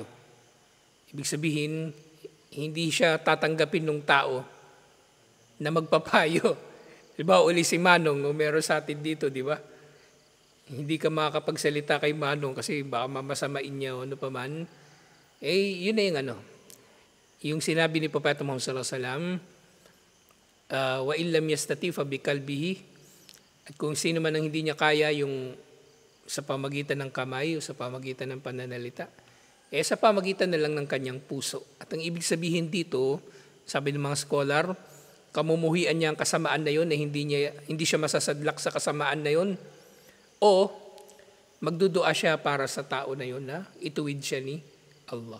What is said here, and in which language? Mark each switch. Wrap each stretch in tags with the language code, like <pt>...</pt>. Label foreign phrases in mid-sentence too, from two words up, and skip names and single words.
<tl>Ibig sabihin, hindi siya tatanggapin ng tao na magpapayo. Diba, uli si Manong, meron sa atin dito, di ba? Hindi ka makakapagsalita kay Manong kasi baka mamasamain niya o ano pa man. Yun na yung yung sinabi ni Propeta Muhammad</tl> <ar>صلى الله عليه وسلم, وإن لم يستطع فبقلبه,</ar> <tl>at kung sino man ang hindi niya kaya yung sa pamagitan ng kamay o sa pamagitan ng pananalita, sa pamagitan na lang ng kanyang puso. At ang ibig sabihin dito, sabi ng mga scholar, kamumuhian niya ang kasamaan na yun na hindi siya masasadlak sa kasamaan na yun, o magdudua siya para sa tao na yun na ituwid siya ni Allah.</tl>